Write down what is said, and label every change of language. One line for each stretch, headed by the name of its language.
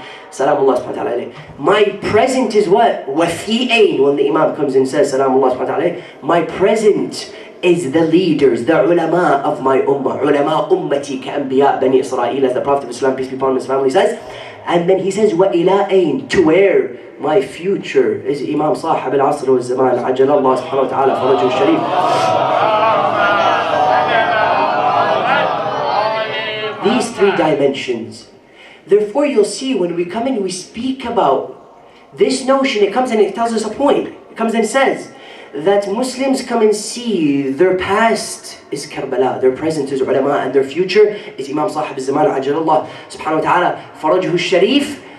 English: Salamullah subhanahu wa ta'ala. My present is what?
Arabic: وَفِي أَيْن.
English: When the Imam comes and says, Salamullah subhanahu wa ta'ala, my present is the leaders, the ulama of my ummah.
Arabic: Ulama ummati ka-anbiya bani Israel,
English: as the Prophet of Islam, peace be upon him, his family says. And then he says,
Arabic: وَإِلَىٰ أَيْن.
English: To where? My future is Imam Sahib al-Asr wal-Zaman.
Arabic: عَجَلَ اللَّهُ سبحانه وتعالى فرجه الشريف.
English: These three dimensions. Therefore, you'll see when we come in, we speak about this notion. It comes and it tells us a point. It comes and says that Muslims come and see their past is Karbala, their present is ulama, and their future is Imam Sahib al-Zaman, Ajalallah subhanahu wa ta'ala, Farajuhu Sharif.